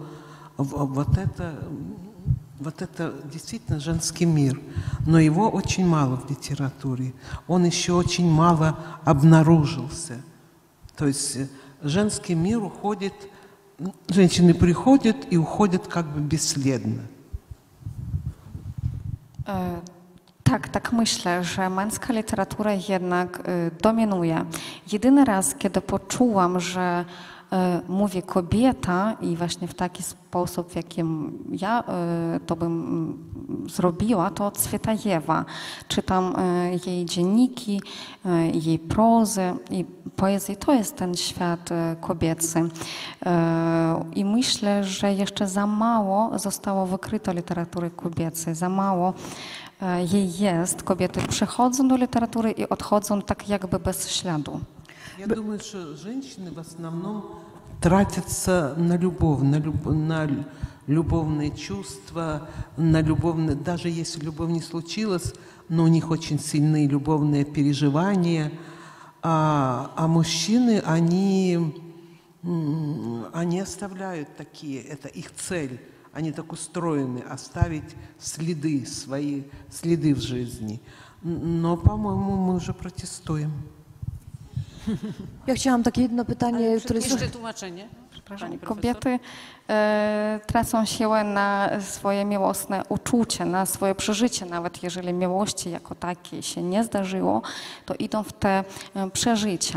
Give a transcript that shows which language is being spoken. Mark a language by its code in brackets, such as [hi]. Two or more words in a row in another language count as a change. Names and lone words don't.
[ru] Вот это действительно женский мир, но его очень мало в литературе. Он еще очень мало обнаружился. То есть женский мир уходит, женщины приходят и уходят как бы бесследно. [pl] Tak myślę, że męska literatura jednak dominuje. Jedyny raz, kiedy poczułam, że mówi kobieta i właśnie w taki sposób, w jakim ja to bym zrobiła, to Cwietajewa. Czytam jej dzienniki, jej prozy i poezji. To jest ten świat kobiecy. I myślę, że jeszcze za mało zostało wykryto literatury kobiecej, za mało jej jest. Kobiety przychodzą do literatury i odchodzą tak jakby bez śladu. [ru] Я думаю, что женщины в основном тратятся на любовь, на любовные чувства, на любовные, даже если любовь не случилась, но у них очень сильные любовные переживания. А мужчины, они оставляют такие, это их цель. Они так устроены, оставить следы, свои следы в жизни. Но, по-моему, мы уже протестуем. [pl] Ja chciałam takie jedno pytanie, które jest... Jeszcze tłumaczenie. Pani profesor. Kobiety tracą siłę na swoje miłosne uczucie, na swoje przeżycie. Nawet jeżeli miłości jako takiej się nie zdarzyło, to idą w te przeżycia.